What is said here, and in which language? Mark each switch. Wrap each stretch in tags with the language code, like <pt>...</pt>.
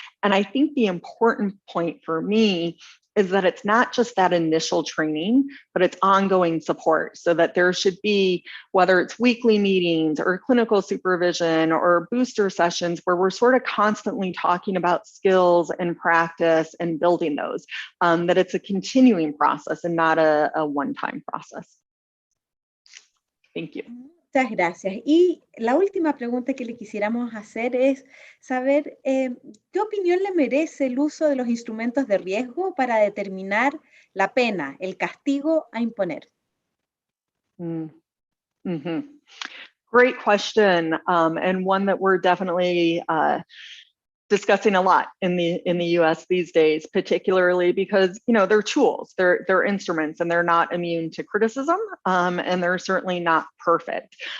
<en>And I think the important point for me is that it's not just that initial training, but it's ongoing support, so that there should be, whether it's weekly meetings or clinical supervision or booster sessions, where we're sort of constantly talking about skills and practice and building those, that it's a continuing process and not a one-time process. Thank you.</en> <es>Muchas gracias. Y la última pregunta que le quisiéramos hacer es saber qué opinión le merece el uso de los instrumentos de riesgo para determinar la pena, el castigo a imponer.</es> <en>Great question, and one that we're definitely discussing a lot in the US these days, particularly because, you know, they're tools, they're instruments, and they're not immune to criticism, and they're certainly not perfect.</en>